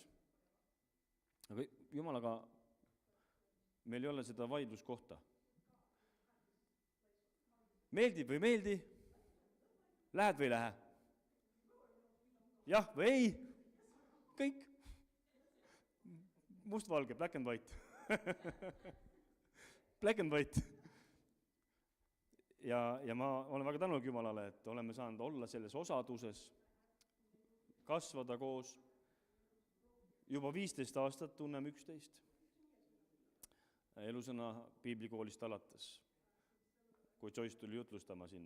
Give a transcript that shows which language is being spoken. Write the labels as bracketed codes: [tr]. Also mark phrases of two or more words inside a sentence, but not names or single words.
[et] Aga Jumalaga meil ei ole seda vaidluskohta. Meeldib või meeldi? Lähed või lähe? Jah või ei? Kõik. Must-valge, [en] black and white. Black and white. [et] Ja ma olen väga tänulik Jumalale, et oleme saanud olla selles osaduses, kasvada koos. Juba 15 aastat tunneme 11. Elusõna piiblikoolist alates, kui Joyce tuli jutlustama sinna.